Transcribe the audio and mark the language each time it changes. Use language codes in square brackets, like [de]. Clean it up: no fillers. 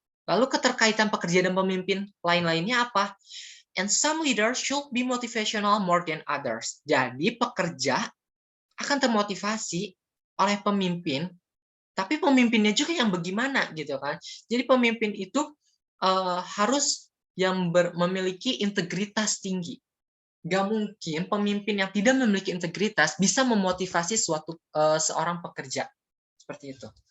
[id] Lalu keterkaitan pekerja dan pemimpin lain-lainnya apa? [en] And some leaders should be motivational more than others. [id] Jadi pekerja akan termotivasi oleh pemimpin, tapi pemimpinnya juga yang bagaimana gitu kan. Jadi pemimpin itu harus yang memiliki integritas tinggi. Gak mungkin pemimpin yang tidak memiliki integritas bisa memotivasi seorang pekerja. Seperti itu.